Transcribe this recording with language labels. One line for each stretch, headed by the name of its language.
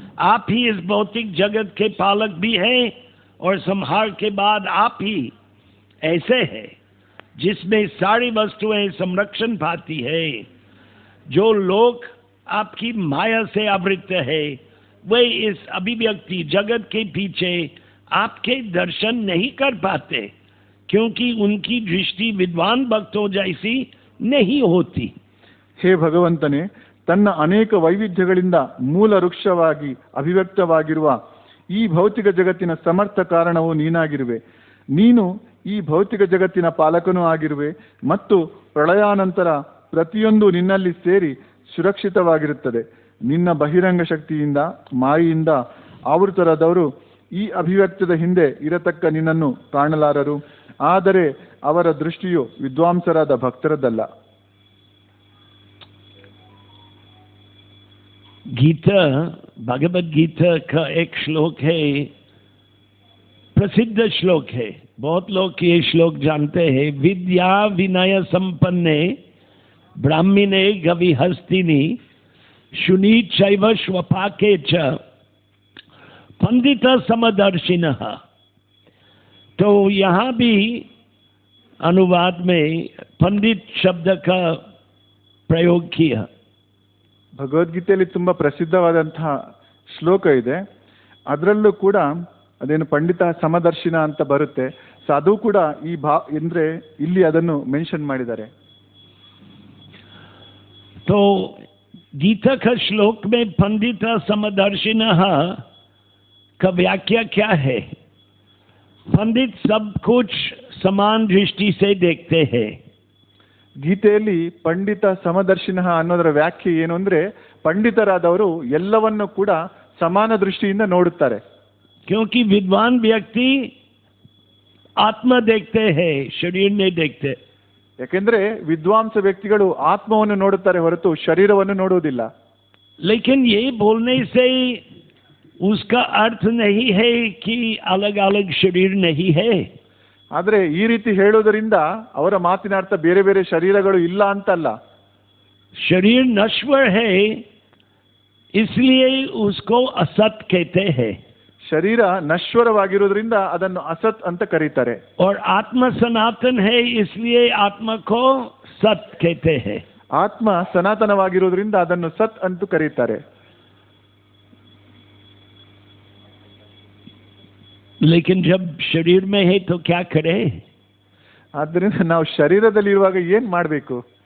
Hindi: आप ही इस भौतिक जगत के पालक भी हैं और संहार के बाद आप ही ऐसे है जिसमें सारी वस्तुएं संरक्षण पाती है। जो लोग आपकी माया से आवृत है वे इस अभिव्यक्ति जगत के पीछे आपके दर्शन नहीं कर पाते, क्योंकि उनकी दृष्टि विद्वान भक्तों जैसी नहीं होती।
Kannada: ಹೇ ಭಗವಂತನೇ, ತನ್ನ ಅನೇಕ ವೈವಿಧ್ಯಗಳಿಂದ ಮೂಲ ವೃಕ್ಷವಾಗಿ ಅಭಿವ್ಯಕ್ತವಾಗಿರುವ ಈ ಭೌತಿಕ ಜಗತ್ತಿನ ಸಮರ್ಥ ಕಾರಣವು ನೀನಾಗಿರುವೆ. ನೀನು ಈ ಭೌತಿಕ ಜಗತ್ತಿನ ಪಾಲಕನೂ ಆಗಿರುವೆ ಮತ್ತು ಪ್ರಳಯಾನಂತರ ಪ್ರತಿಯೊಂದು ನಿನ್ನಲ್ಲಿ ಸೇರಿ ಸುರಕ್ಷಿತವಾಗಿರುತ್ತದೆ. ನಿನ್ನ ಬಹಿರಂಗ ಶಕ್ತಿಯಿಂದ ಮಾಯೆಯಿಂದ ಆವೃತರಾದವರು ಈ ಅಭಿವ್ಯಕ್ತದ ಹಿಂದೆ ಇರತಕ್ಕ ನಿನ್ನನ್ನು ಕಾಣಲಾರರು. ಆದರೆ ಅವರ ದೃಷ್ಟಿಯು ವಿದ್ವಾಂಸರಾದ ಭಕ್ತರದಲ್ಲ.
Hindi: गीता, भगवद गीता का एक श्लोक है, प्रसिद्ध श्लोक है, बहुत लोग ये श्लोक जानते हैं।
Sanskrit: विद्या विनय संपन्ने ब्राह्मणे गविहस्तिनी शुनी चैव स्वपाके च पंडित समदर्शिनः।
Hindi: तो यहाँ भी अनुवाद में पंडित शब्द का प्रयोग किया।
Kannada: ಭಗವದ್ಗೀತೆಯಲ್ಲಿ ತುಂಬ ಪ್ರಸಿದ್ಧವಾದಂತಹ ಶ್ಲೋಕ ಇದೆ. ಅದರಲ್ಲೂ ಕೂಡ ಅದೇನು ಪಂಡಿತ ಸಮದರ್ಶಿನ ಅಂತ ಬರುತ್ತೆ. ಸೊ ಅದು ಕೂಡ ಈ ಅಂದರೆ ಇಲ್ಲಿ ಅದನ್ನು ಮೆನ್ಷನ್ ಮಾಡಿದ್ದಾರೆ.
Hindi: तो गीता का श्लोक में पंडित समदर्शिनः का व्याख्या क्या है? पंडित सब कुछ समान दृष्टि से देखते हैं।
Kannada: ಗೀತೆಯಲ್ಲಿ ಪಂಡಿತ ಸಮದರ್ಶಿನಃ ಅನ್ನೋದರ ವ್ಯಾಖ್ಯೆ ಏನು ಅಂದರೆ, ಪಂಡಿತರಾದವರು ಎಲ್ಲವನ್ನು ಕೂಡ ಸಮಾನ ದೃಷ್ಟಿಯಿಂದ ನೋಡುತ್ತಾರೆ.
Hindi: क्योंकि विद्वान व्यक्ति आत्मा देखते हैं, शरीर नहीं देखते.
Kannada: ಯಾಕೆಂದ್ರೆ ವಿದ್ವಾಂಸ ವ್ಯಕ್ತಿಗಳು ಆತ್ಮವನ್ನು ನೋಡುತ್ತಾರೆ ಹೊರತು ಶರೀರವನ್ನು ನೋಡುವುದಿಲ್ಲ.
Hindi: लेकिन ये बोलने से उसका अर्थ नहीं है कि अलग अलग शरीर नहीं है.
Kannada: ಆದರೆ ಈ ರೀತಿ ಹೇಳುವುದರಿಂದ ಅವರ ಮಾತಿನ ಅರ್ಥ ಬೇರೆ ಬೇರೆ ಶರೀರಗಳು ಇಲ್ಲ ಅಂತಲ್ಲ.
Hindi: शरीर नश्वर है इसलिए उसको असत कहते हैं.
Kannada: ಶರೀರ ನಶ್ವರವಾಗಿರುವುದರಿಂದ ಅದನ್ನು ಅಸತ್ ಅಂತ ಕರೀತಾರೆ.
Hindi: और आत्मा सनातन है इसलिए आत्मा को सत कहते हैं.
Kannada: ಆತ್ಮ ಸನಾತನವಾಗಿರುವುದರಿಂದ ಅದನ್ನು ಸತ್ ಅಂತ ಕರೀತಾರೆ.
Hindi: लेकिन जब शरीर में है तो क्या करे?
Kannada: ಆದ್ದರಿಂದ ನಾವು ಶರೀರದಲ್ಲಿ ಇರುವಾಗ ಏನ್ ಮಾಡಬೇಕು?